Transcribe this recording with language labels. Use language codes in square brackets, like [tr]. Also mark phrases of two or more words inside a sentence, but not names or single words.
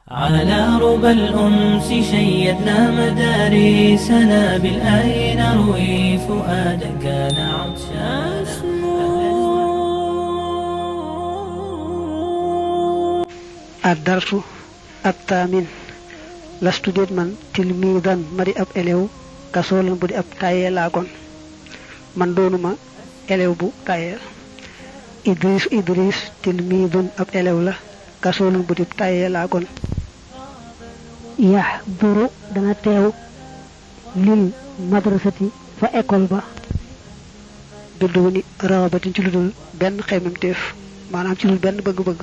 [ar] على ربى الأنس شيدنا مدارسنا بالآي نروي فؤادا كان عطشانا. الدرس الثامن. [wo] lastu déet man tilmidan ma di ab elew kasoolan bu di ab tayel laa kon man doonuma elew bu tayel. idris tilmidun ab elew la kasoolan bu di tayel laa kon. yahduru dana teew [ar] للمدرسة [wo] fa école ba [ar] بدون رغبة [wo] ci ludul benn xeymamteef maanaam ci ludul benn bëgg-bëgg.